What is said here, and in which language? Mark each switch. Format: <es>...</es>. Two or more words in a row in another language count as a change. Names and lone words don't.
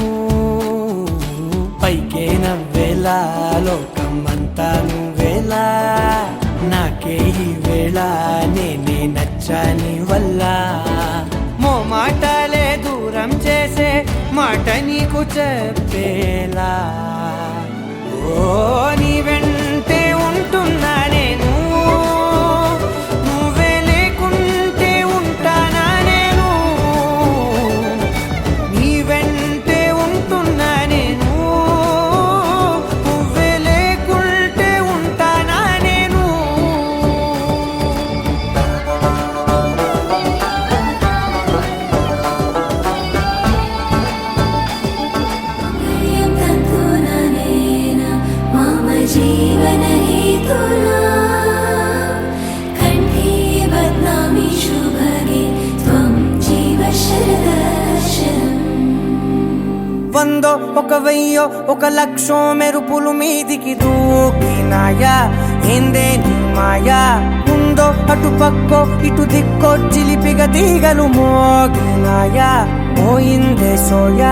<te>పైకే నవ్వేలా లోకం అంతా నువ్వేలా నాకే ఈ వేళ నేనే నచ్చాని వల్ల మో మాటలే దూరం చేసే మాట నీకు చెప్పేలా ఓ నీ వెంటే ఉంటున్నా నేను నువ్వే లేకుంటే ఉంటానా నేను నీ వెంటే ఉంటున్నా నేను నువ్వే లేకుంటే ఉంటానా నేను</te> <sa>मम जीवन हेतुना कण्ठे बध्नामि शुभगे त्वं जीव शरदर्शनम्</sa> <te>వందో ఒక వెయ్యో ఒక లక్షో మెరుపులు మీదికి దూకినాయా ఏందే నీ మాయా ఉందో అటు పక్కో ఇటు దిక్కో చిలిపిగా తీగలు మోగినాయా పోయిందే సోయా</te>